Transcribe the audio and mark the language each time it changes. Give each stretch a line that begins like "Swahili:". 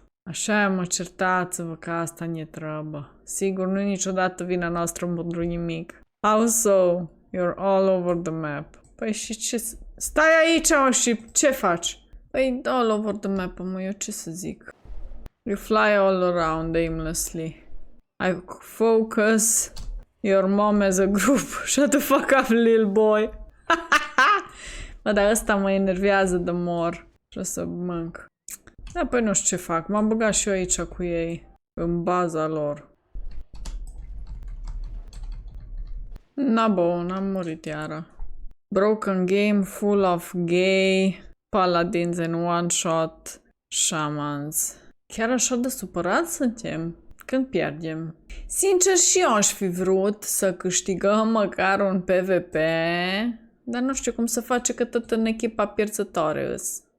Romanian: Așa mă certați-vă că asta ne treabă. Sigur, nu e niciodată vina noastră pentru nimic.
English: How so? You're all over the map.
Romanian: Păi și ce... Stai aici, mă, și ce faci? Păi
English: all over the map,
Romanian: mă, eu ce să zic?
English: You fly all around aimlessly. I focus your mom as a group. Shut the fuck up, little boy.
Romanian: Bă, dar ăsta mă enervează de mor. Și o să mânc. Da, păi nu știu ce fac. M-am băgat și eu aici cu ei. În baza lor. Na bun, am murit iară.
English: Broken game full of gay paladins and one-shot shamans.
Romanian: Chiar așa de supărați suntem când pierdem. Sincer, și eu aș fi vrut să câștigăm măcar un PvP, dar nu știu cum să face că tot în echipa pierzătoare îs.